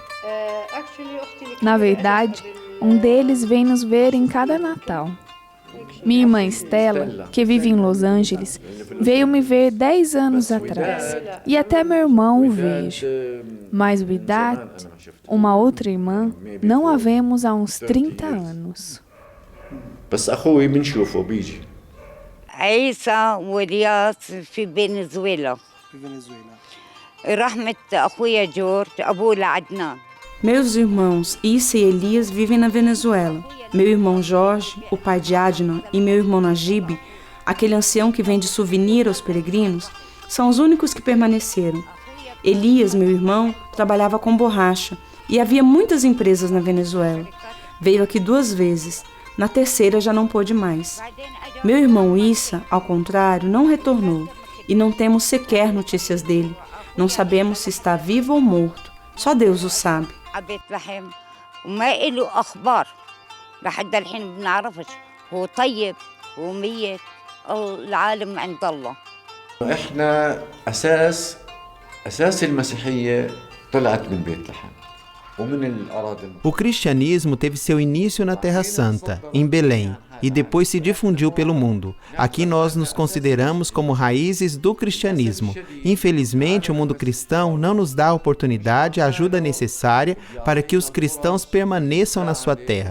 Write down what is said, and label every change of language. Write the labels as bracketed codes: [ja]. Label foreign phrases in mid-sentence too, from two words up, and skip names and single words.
[pt] Na verdade, um deles vem nos ver em cada Natal. Minha irmã Estela, que vive em Los Angeles, veio me ver 10 anos atrás. E até meu irmão o vejo. Mas o Idat, uma outra irmã, não a vemos há uns 30 anos. [ar] عيسى ورياض في فنزويلا رحمة أخويا جورج أبوه لعدنان. [pt] Meus irmãos Issa e Elias vivem na Venezuela. Meu irmão Jorge, o pai de Adnan, e meu irmão Najib, aquele ancião que vende souvenir aos peregrinos, são os únicos que permaneceram. Elias, meu irmão, trabalhava com borracha e havia muitas empresas na Venezuela. Veio aqui 2 vezes. Na terceira já não pôde mais. Meu irmão Issa, ao contrário, não retornou e não temos sequer notícias dele. Não sabemos se está vivo ou morto. Só Deus o sabe. [ar] وما له أخبار لحد الحين بنعرفش هو طيب هو ميت العالم عند الله. احنا أساس المسيحية طلعت من بيت لحم ومن الأراضي. [pt] O cristianismo teve seu início na Terra Santa, em Belém, e depois se difundiu pelo mundo. Aqui nós nos consideramos como raízes do cristianismo. Infelizmente, o mundo cristão não nos dá a oportunidade, a ajuda necessária para que os cristãos permaneçam na sua terra.